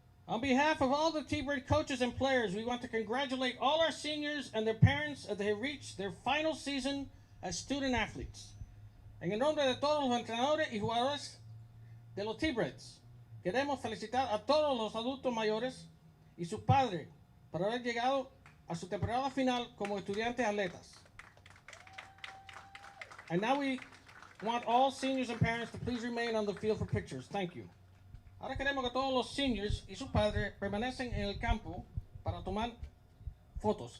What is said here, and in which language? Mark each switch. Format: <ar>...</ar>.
<en>On behalf of all the T-Bird coaches and players, we want to congratulate all our seniors and their parents as they have reached their final season as student athletes.</en> <es>En el nombre de todos los entrenadores y jugadores de los T-Birds, queremos felicitar a todos los adultos mayores y sus padres por haber llegado a su temporada final como estudiantes atletas.</es> <en>And now we want all seniors and parents to please remain on the field for pictures. Thank you.</en> <es>Ahora queremos que todos los seniors y sus padres permanecen en el campo para tomar fotos.</es>